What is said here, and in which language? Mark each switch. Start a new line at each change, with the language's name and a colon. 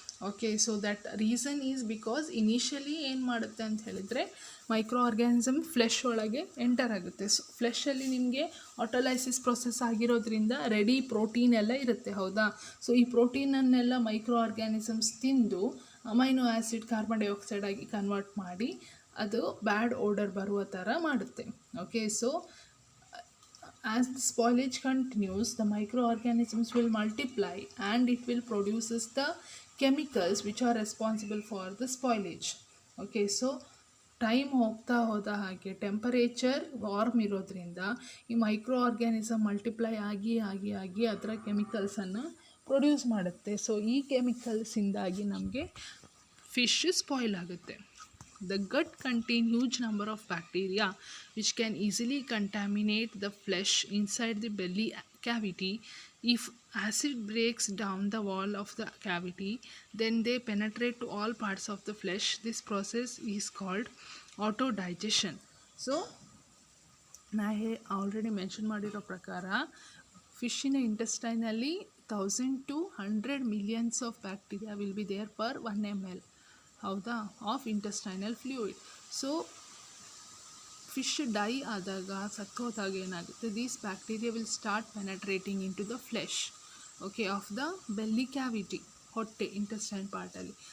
English: okay, so that reason is because
Kannada: initially ಏನು ಮಾಡುತ್ತೆ ಅಂತ ಹೇಳಿದರೆ ಮೈಕ್ರೋ ಆರ್ಗ್ಯಾನಿಸಮ್ ಫ್ಲೆಶ್ ಒಳಗೆ ಎಂಟರ್ ಆಗುತ್ತೆ. ಸೊ ಫ್ಲೆಶಲ್ಲಿ ನಿಮಗೆ ಆಟೋಲೈಸಿಸ್ ಪ್ರೊಸೆಸ್ ಆಗಿರೋದ್ರಿಂದ ರೆಡಿ ಪ್ರೋಟೀನ್ ಎಲ್ಲ ಇರುತ್ತೆ, ಹೌದಾ? ಸೊ ಈ ಪ್ರೋಟೀನನ್ನೆಲ್ಲ ಮೈಕ್ರೋ ಆರ್ಗ್ಯಾನಿಸಮ್ಸ್ ತಿಂದು ಅಮೈನೋ ಆ್ಯಸಿಡ್ ಕಾರ್ಬನ್ ಡೈಆಕ್ಸೈಡ್ ಆಗಿ ಕನ್ವರ್ಟ್ ಮಾಡಿ ಅದು ಬ್ಯಾಡ್ ಓಡರ್ ಬರುವ ಥರ ಮಾಡುತ್ತೆ.
English: Okay, so as the spoilage continues, the microorganisms will multiply and it will produces the chemicals which are responsible for the spoilage.
Kannada: Okay, so time ಹೋಗ್ತಾ ಹೋದ ಹಾಗೆ temperature warm ಇರೋದ್ರಿಂದ ಈ ಮೈಕ್ರೋ ಆರ್ಗ್ಯಾನಿಸಮ್ ಮಲ್ಟಿಪ್ಲೈ ಆಗಿ ಆಗಿ ಆಗಿ ಅದರ ಕೆಮಿಕಲ್ಸನ್ನು ಪ್ರೊಡ್ಯೂಸ್ ಮಾಡುತ್ತೆ. ಸೊ ಈ ಕೆಮಿಕಲ್ಸಿಂದಾಗಿ ನಮಗೆ ಫಿಶ್ ಸ್ಪಾಯ್ಲ್ ಆಗುತ್ತೆ.
English: The gut contain huge number of bacteria which can easily contaminate the flesh inside the belly cavity. If acid breaks down the wall of the cavity, then they penetrate to all parts of the flesh. This process is called autodigestion. So
Kannada: ನಾ already mention ಮಾಡಿರೋ ಪ್ರಕಾರ ಫಿಶ್ಶಿನ ಇಂಟೆಸ್ಟೈನಲ್ಲಿ
English: 1000 to 100 millions of bacteria will be there per 1 ml, ಹೌದಾ, of intestinal fluid. So
Kannada: fish dye ಆದಾಗ, ಸತ್ತೋದಾಗ ಏನಾಗುತ್ತೆ,
English: these bacteria will start penetrating into the flesh, okay, of the belly cavity,
Kannada: ಹೊಟ್ಟೆ, intestine ಪಾರ್ಟಲ್ಲಿ.